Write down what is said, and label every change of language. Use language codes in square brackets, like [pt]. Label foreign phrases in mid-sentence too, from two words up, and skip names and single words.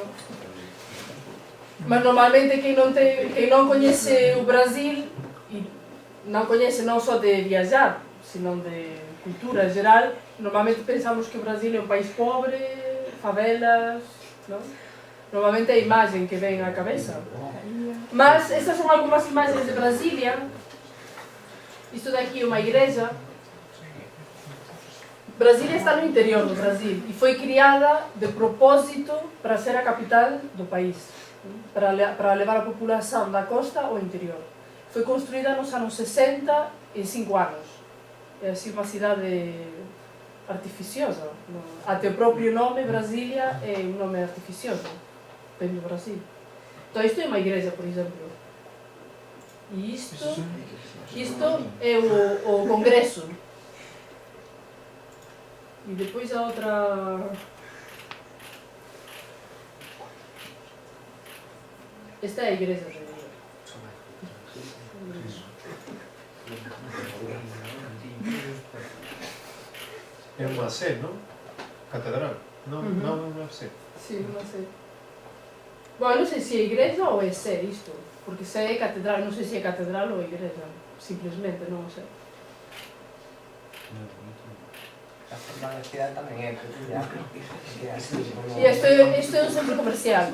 [gl] Mas normalmente quem non coñece o Brasil e non coñece non só de viajar, sino de cultura en geral, normalmente pensamos que o Brasil é un país pobre, favelas, non? Normalmente é a imagen que ven á cabeza. Mas estas son algunhas imagens de Brasilia. Isto daqui é unha igreja. [pt] Brasilia está no interior do Brasil e foi criada de propósito para ser a capital do país, para levar a população da costa ao interior. Foi construída nos anos 60 em 5 anos. É assim uma cidade artificiosa. Até o próprio nome, Brasilia, é um nome artificioso. Vem do Brasil. Então isto é uma igreja, por exemplo. E isto é o Congresso. E depois a outra... Esta é a igreja de Rio. [gl] É unha sé, non? Catedral. Non, non é unha sé. Sí, non sei. [pt] Bom, eu non sei se é igreja ou é sé isto. [gl] Porque sé é catedral, non sei se é catedral ou igreja. Simplesmente, non o sei. A forma da cidade tamén é peculiar. E isto é un centro comercial.